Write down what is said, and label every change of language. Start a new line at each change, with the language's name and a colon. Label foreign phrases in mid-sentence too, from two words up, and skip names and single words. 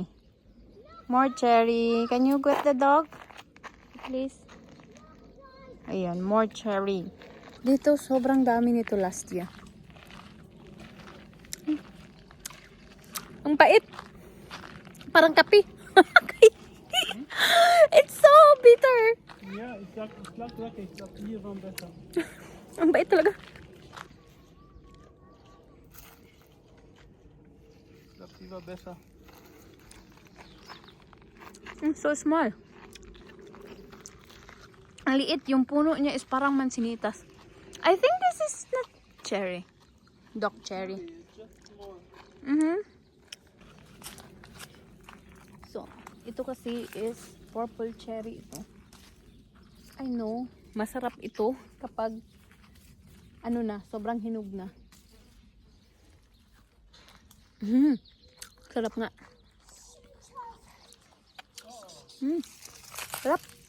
English: More cherry. Can you get the dog? Please. Ayan, more cherry.
Filipino: Dito, sobrang dami nito
English: last year.
Filipino: Ang pait. Parang kape.
English: It's so bitter.
German: Ja, ich sag wirklich, ich glaube, die waren besser.
Filipino: Ang bait talaga.
German: Ich glaube, die war besser.
English: So small.
Filipino: Ang liit. Yung puno niya is parang mansinitas.
English: I think this is not cherry. Dog cherry. So,
Filipino: ito kasi is
English: purple cherry
Filipino: ito.
English: I know,
Filipino: masarap ito kapag ano na, sobrang hinog na. Sarap nga. Sarap.